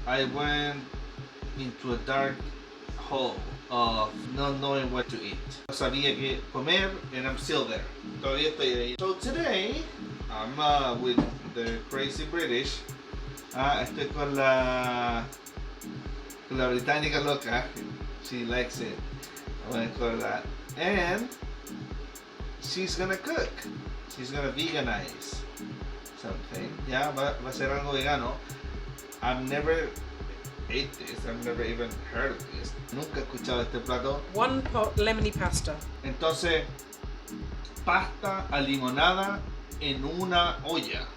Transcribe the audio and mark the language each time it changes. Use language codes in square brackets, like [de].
[en] I went into a dark hole of not knowing what to eat. [es] No sabía qué comer [en] and I'm still there. [es] Todavía estoy ahí. [en] So today, I'm with the crazy British. [es] Estoy con la británica loca. [en] She likes it. I'm gonna call that. And she's gonna cook. She's gonna veganize something. [es] Ya, va a ser algo vegano. [en] I've never ate this. I've never even heard of this. [es] Nunca he escuchado este plato. [en] One pot lemony pasta. [es] Entonces, pasta alimonada en una olla.